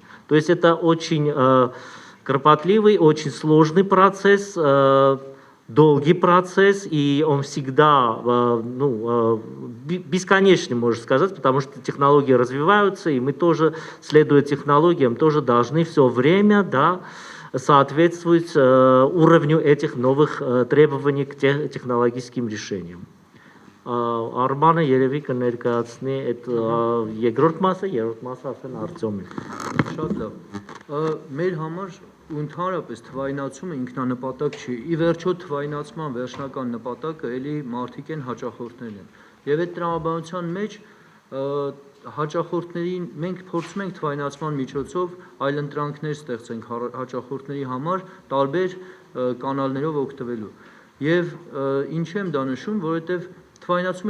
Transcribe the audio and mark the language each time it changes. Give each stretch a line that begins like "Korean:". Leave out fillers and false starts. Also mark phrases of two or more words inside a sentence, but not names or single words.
Russian: То есть это очень кропотливый, очень сложный процесс, долгий процесс, и он всегда бесконечный, можно сказать, потому что технологии развиваются, и мы тоже, следуя технологиям, тоже должны все время, да, соответствовать уровню этих новых требований к технологическим решениям.
Armenian: Արմանը երևի կներկայացնի այդ երկրորդ մասը ասեն Արտյոմին։ Շատ լավ։ Մեր համար ու ընդհանրապես թվայնացումը ինքնանպատակ չի։ Ի վերջո թվայնացման վերջնական նպատակը էլի մարդիկ են, հաճախորդներն են։ Եվ այդ տրամաբանության մեջ հաճախորդներին մենք փորձում ենք թվայնացման միջոցով այլընտրանքներ ստեղծենք հաճախորդների համար տարբեր կանալներով օգտվելու։ Եվ ինչ եմ դա նշում, որովհետև թվայնացումը